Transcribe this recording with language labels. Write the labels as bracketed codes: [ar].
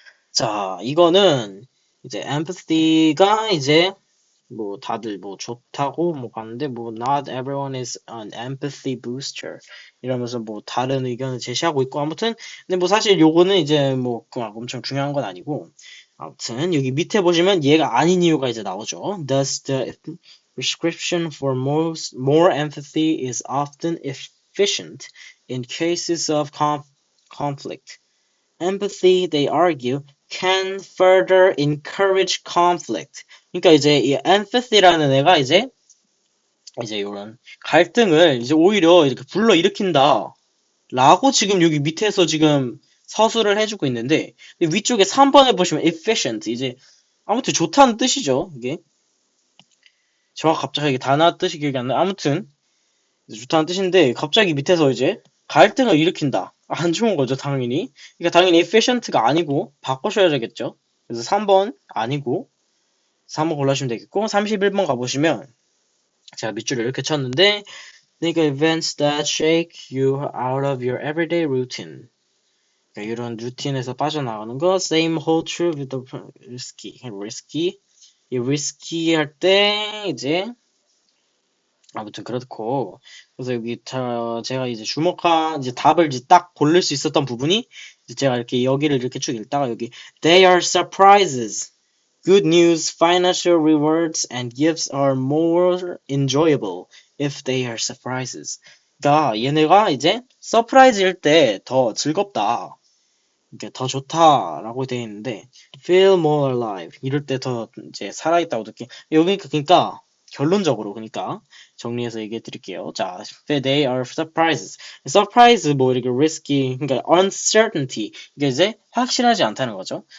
[ko] 자, 이거는 이제 empathy가 이제 뭐 다들 뭐 좋다고 뭐 봤는데, 뭐 [en] not everyone is an empathy booster [ko] 이러면서 뭐 다른 의견을 제시하고 있고, 아무튼 근데 뭐 사실 요거는 이제 뭐 그냥 엄청 중요한 건 아니고, 아무튼 여기 밑에 보시면 얘가 아닌 이유가 이제 나오죠. [en] Thus the prescription for more empathy is often efficient in cases of conflict. Empathy, they argue, can further encourage conflict. [ko] 그러니까 이제 이 empathy라는 애가 이제 이런 갈등을 이제 오히려 이렇게 불러일으킨다 라고 지금 여기 밑에서 지금 서술을 해주고 있는데 위쪽에 3번에 보시면 efficient 이제 아무튼 좋다는 뜻이죠. 이게 정확 갑자기 이게 단어 뜻이 기억이 안 나. 아무튼 좋다는 뜻인데 갑자기 밑에서 이제 갈등을 일으킨다. 안 좋은 거죠, 당연히. 그러니까 당연히 efficient가 아니고 바꾸셔야 되겠죠. 그래서 3번 아니고 3번 골라주시면 되겠고 31번 가보시면 제가 밑줄을 이렇게 쳤는데 [en] Think of events that shake you out of your everyday routine. [ko] 그러니까 이런 루틴에서 빠져나가는 거 [en] same hold true with the risky [ko] 이 risky 할 때 이제 아무튼 그렇고 그래서 여기 제가 이제 주목한 이제 답을 이제 딱 고를 수 있었던 부분이 이제 제가 이렇게 여기를 이렇게 쭉 읽다가 여기 [en] They are surprises. Good news, financial rewards, and gifts are more enjoyable if they are surprises. [ko] 그러니까 얘네가 이제 서프라이즈일 때 더 즐겁다. 이게 더 좋다라고 되어 있는데 [en] feel more alive [ko] 이럴 때 더 이제 살아있다고 느끼. 여기 그러니까 결론적으로 그러니까 정리해서 얘기해 드릴게요. 자, [en] they are surprises. [ko] surprise 뭐 이렇게 risky 그러니까 uncertainty 이게 이제 확실하지 않다는 거죠.